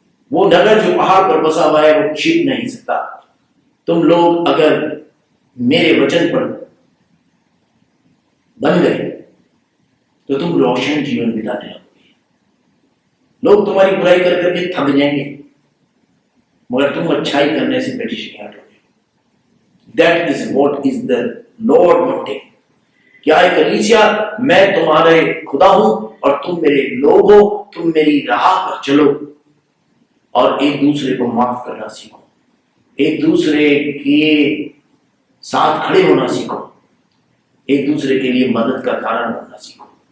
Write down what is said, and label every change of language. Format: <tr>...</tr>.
<hi>वो नगर जो पहाड़ पर बसा हुआ है वो छिप नहीं सकता। तुम लोग अगर मेरे वचन पर बन गए तो तुम रोशन जीवन बिताने लगोगे। लोग तुम्हारी बुराई कर करके थक जाएंगे मगर तुम अच्छाई करने से पेटिश नहीं हटोगे।</hi> <en>That is what is the Lord wanting।</en> <hi>क्या है कलीसिया, मैं तुम्हारे खुदा हूं और तुम मेरे लोग हो, तुम मेरी राह पर चलो और एक दूसरे को माफ करना सीखो, एक दूसरे के साथ खड़े होना सीखो, एक दूसरे के लिए मदद का कारण बनना सीखो।</hi>